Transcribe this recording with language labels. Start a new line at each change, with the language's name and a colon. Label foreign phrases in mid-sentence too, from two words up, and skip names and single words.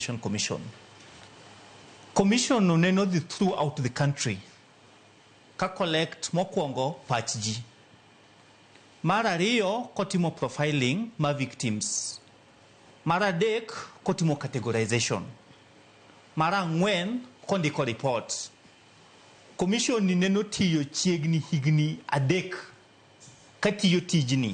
Luo (Kenya and Tanzania): Commission. Commission neno dhi
English: throughout the country
Luo (Kenya and Tanzania): ka collect mokwongo pach ji. Mar ariyo kotimo profiling ma victims. Mar adek kotimo categorization. Mar ang'wen kondiko report. Commission ni neno tiyo chiegni higni adek katiyo tijni.